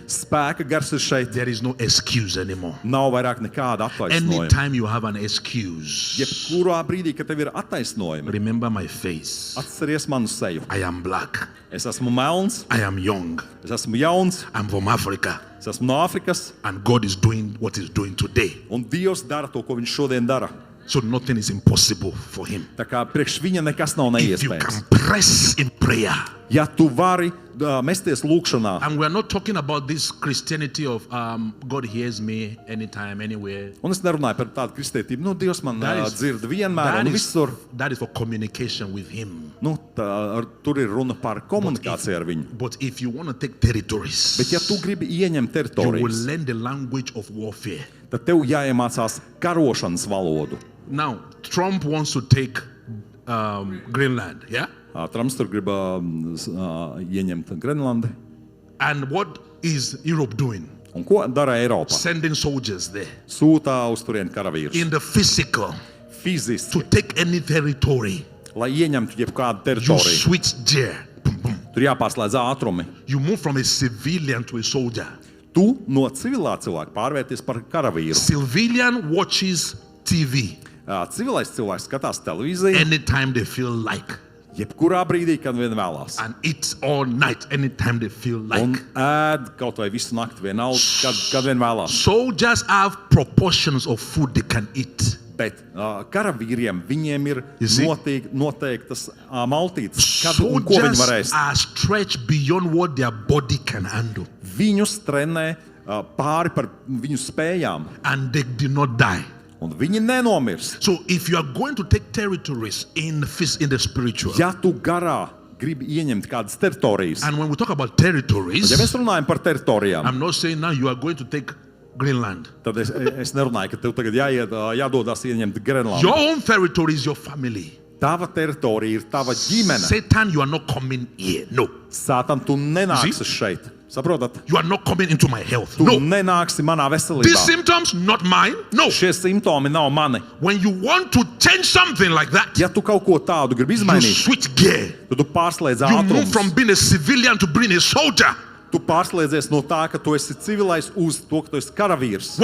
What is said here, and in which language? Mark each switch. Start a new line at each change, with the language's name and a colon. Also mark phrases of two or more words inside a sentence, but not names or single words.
Latvian: Spēka gars ir šeit.
English: There is no excuse anymore.
Latvian: Nav vairāk nekāda attaisnojuma.
English: Anytime you have an excuse,
Latvian: Jebkurā brīdī, kad tev ir attaisnojumi,
English: remember my face.
Latvian: atceries manu seju.
English: I am black.
Latvian: Es esmu melns,
English: I am young.
Latvian: es esmu jauns,
English: I'm from Africa.
Latvian: es esmu no Āfrikas,
English: And God is doing what He's doing today.
Latvian: un Dievs dara to, ko viņš šodien dara.
English: So nothing is impossible for Him.
Latvian: Tā kā priekš viņa nekas nav
English: If you
Latvian: neiespējams.
English: can press in prayer.
Latvian: Ja tu vari mesties lūkšanā,
English: And we're not talking about this Christianity of God hears me anytime, anywhere.
Latvian: un es nerunāju par tādu kristietību, nu, Dievs man
English: That is-
Latvian: dzird vienmēr un visur.
English: that is for communication with Him.
Latvian: Nu, tur ir runa par komunikāciju ar viņu.
English: But if you want to take territories,
Latvian: Bet ja tu gribi ieņemt
English: you will
Latvian: teritorijas,
English: learn the language of warfare.
Latvian: tad tev jāiemācās karošanas valodu.
English: Now, Trump wants to take Greenland, yeah?
Latvian: Trumps tur grib ieņemt Grenlandi.
English: And what is Europe doing?
Latvian: Un ko dara Eiropa?
English: Sending soldiers there
Latvian: Sūtā uz turieni karavīrus.
English: in the physical
Latvian: Fiziski,
English: to take any territory.
Latvian: lai ieņemtu jebkādu
English: You
Latvian: teritoriju.
English: switch gear. Boom, boom.
Latvian: Tu Tur jāpārslēdz ātrumi.
English: You move from a civilian to a soldier.
Latvian: Tu no civilā cilvēka pārvērties par karavīru.
English: Civilian watches TV
Latvian: Civilais cilvēks skatās televīziju
English: anytime they feel like
Latvian: jebkurā brīdī, kad vien vēlās.
English: and eats all night anytime they feel
Latvian: Un
English: like.
Latvian: ēd kaut vai visu nakti vienalga, kad vien vēlās.
English: Soldiers have proportions of food they can eat.
Latvian: Bet karavīriem viņiem ir
English: You see?
Latvian: noteiktas maltītes, kad un ko viņi
English: Soldiers
Latvian: var ēst.
English: are stretched beyond what their body can handle,
Latvian: Viņus trenē pāri par viņu spējām,
English: and they do not die.
Latvian: un viņi nenomirst.
English: So if you are going to take territories in the spiritual,
Latvian: Ja tu garā gribi ieņemt kādas teritorijas,
English: and when we talk about territories,
Latvian: ja mēs runājam par teritorijām,
English: I'm not saying now you are going to take Greenland.
Latvian: tad es nerunāju, ka tev tagad jādodas ieņemt Grenlandu.
English: Your own territory is your family.
Latvian: Tava teritorija ir tava ģimene.
English: Satan, you are not coming here. No.
Latvian: Sātan, tu nenāksi
English: See?
Latvian: šeit. Saprotat?
English: You are not coming into my health.
Latvian: Tu
English: No.
Latvian: nenāksi manā
English: These
Latvian: veselībā.
English: symptoms, not mine. No.
Latvian: Šie simptomi nav mani.
English: When you want to change something like that,
Latvian: Ja tu kaut ko tādu gribi
English: you
Latvian: izmainīt,
English: switch gear.
Latvian: tad tu pārslēdz
English: You move from
Latvian: ātrumus.
English: being a civilian to being a soldier.
Latvian: Tu pārslēdzies no tā, ka tu esi civilais, uz to, ka tu esi karavīrs.